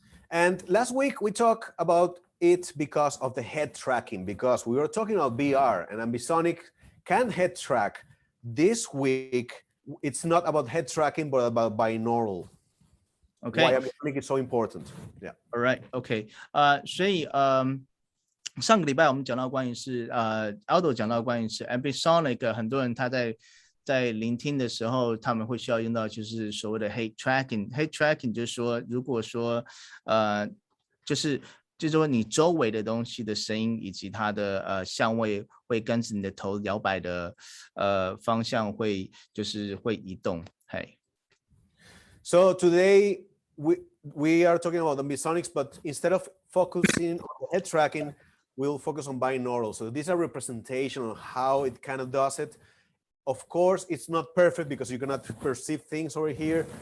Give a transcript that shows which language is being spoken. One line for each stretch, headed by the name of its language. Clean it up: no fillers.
English: And last week we talked about it because of the head tracking, because we were talking about BR and ambisonic can head track. This week it's not about head tracking but about binaural. Okay. Why ambisonic is so important. Yeah. All right. Okay.
Chinese: 所以上个礼拜我们讲到关于是Aldo 讲到关于是 ambisonic， 很多人他在聆听的时候，他们会需要用到就是所谓的 head tracking。head tracking 就是说，如果说就是说你周围的东西的声音以及它的相位会跟着你的头摇摆的方向会移动。
English: So today we are talking about ambisonics, but instead of focusing on the head tracking, we'll focus on binaural. So these are representation of how it kind of does it. Of course, it's not perfect because you cannot perceive things over here.